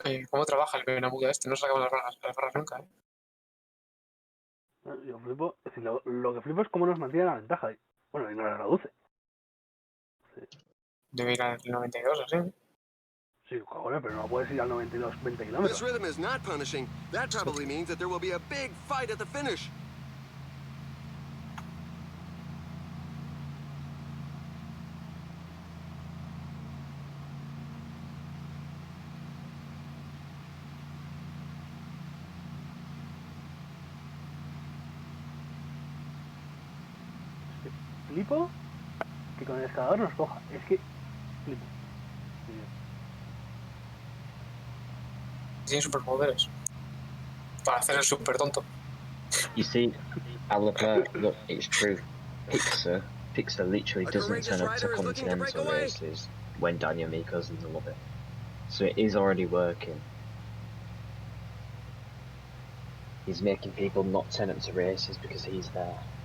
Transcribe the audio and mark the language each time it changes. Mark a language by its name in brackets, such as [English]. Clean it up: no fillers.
[Spanish] ¿Cómo trabaja el Benamuda este? No sacamos las barras nunca, ¿eh? Yo flipo, es decir, lo que flipo es cómo nos mantiene la ventaja. Bueno, y no la reduce. Debe ir al 92 o así. Sí, cojones, pero no puedes ir al 92 20 [English] This [Spanish] kilómetros. [English] rhythm is not punishing. That probably means that there will be a big fight at the finish. [Spanish] Flipo que con el escalador nos coja. Es que flipo. Tiene superpoderes. Para hacer el super tonto. [English] You see, look, it's true. Pixar literally doesn't turn up to continental races when Daniel Miko's in the lobby. So it is already working. He's making people not turn up to races because he's there.